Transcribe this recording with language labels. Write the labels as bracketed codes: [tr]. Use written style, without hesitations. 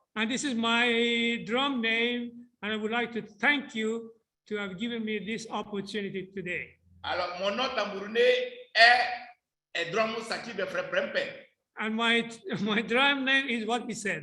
[en] And this is my drum name, and I would like to thank you to have given me this opportunity today. [fr] Alors, mon nom tambouriné est drum saki de frère Prempe. [en] And my drum name is what he said.